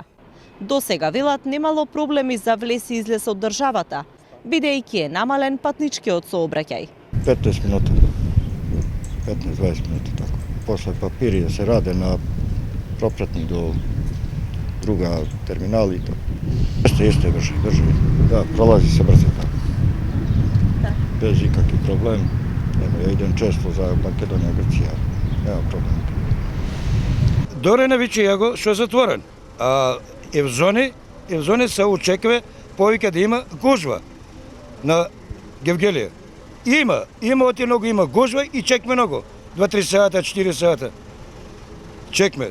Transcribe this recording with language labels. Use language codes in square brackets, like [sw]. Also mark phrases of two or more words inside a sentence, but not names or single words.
[mk] До сега велат немало проблеми за влез и излез од државата, бидејќи е намален патничкиот сообраќај. 15 минути, 15-20 минути така. После папири да се раде на пропратник до друга терминал и така. [sr] Jeste brže. Da, prolazi se brzo tako. Bez ikakvih problem. Ja idem često za Makedonija, Grčija. Nema problema. [mk] До Реневичи јаго што е затворен. А Евзони се очекува повеќе да има гужва на Гевгелија. Има оти многу, има гужва и чекме многу. 2-3 сата, 4 сата. Чекме.